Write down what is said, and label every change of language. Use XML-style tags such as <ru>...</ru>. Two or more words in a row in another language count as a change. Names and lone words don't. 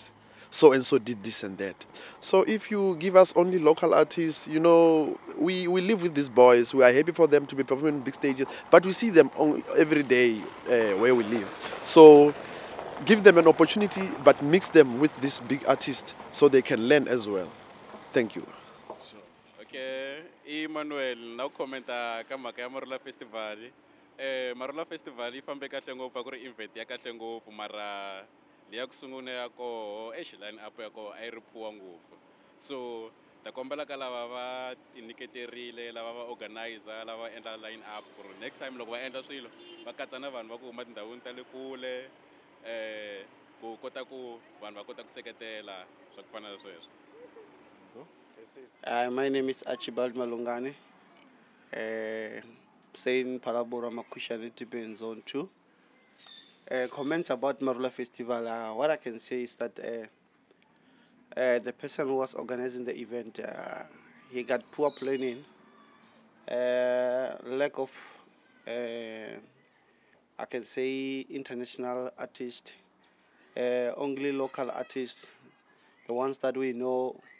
<en>So and so did this and that. So if you give us only local artists, you know, we live with these boys. We are happy for them to be performing on big stages, but we see them every day where we live. So give them an opportunity, but mix them with this big artist so they can learn as well. Thank you. Okay, Emmanuel, now</en> <ts>commenta kama kaya Marula Festival. Marula Festival ifambe kahle ngopfu ku ri event ya kahle ngopfu, mara liya kusungula yako</ts> <en>line up</en> <ts>yako a yi ri phuwa ngopfu. So ta kombela ka lava va tinyiketerile, lava va organizer, lava endla</ts> <en>line up</en> <ts>ku ri</ts> <en>next time</en> <ts>loko va endla swilo va katsa na vanhu va ku huma tindhawini ta le kule, ku kota ku vanhu va kota ku seketela swa ku fana na sweswo.</ts> <en>My name is Archibald Malungane, saying Phalaborwa Makushani Tipen Zone 2. Comments about Marula Festival. What I can say is that the person who was organizing the event, he got poor planning, lack of, I can say, international artists, only local artists, the ones that we know.</en>